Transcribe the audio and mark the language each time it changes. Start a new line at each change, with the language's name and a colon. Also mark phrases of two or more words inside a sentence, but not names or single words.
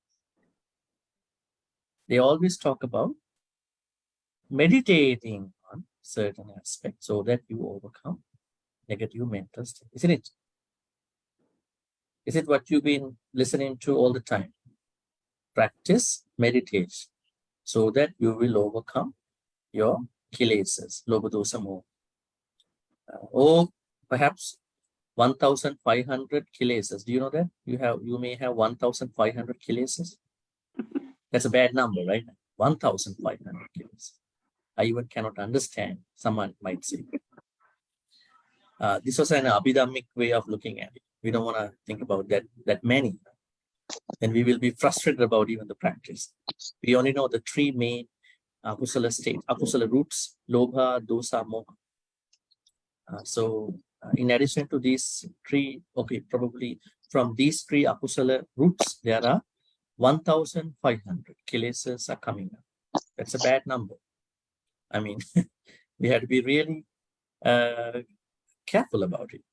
English: They always talk about meditating on certain aspects so that you overcome negative mental state, isn't it? Is it what you've been listening to all the time? Practice meditation so that you will overcome your kilesas,
Pali: lobha dosa moha.
English: Or perhaps 1,500 kilesas. Do you know that? You may have 1,500 kilesas. That's a bad number, right? 1,500 kilesas. I even cannot understand, someone might say. This was an abhidhammic way of looking at it. We don't want to think about that many. Then we will be frustrated about even the practice. We only know the 3 main akusala states, akusala roots,
Pali: lobha, dosa, moha.
English: So in addition to these 3, okay, probably from these 3 akusala roots, there are 1,500 kilesas are coming up. That's a bad number. I mean, we have to be really careful about it.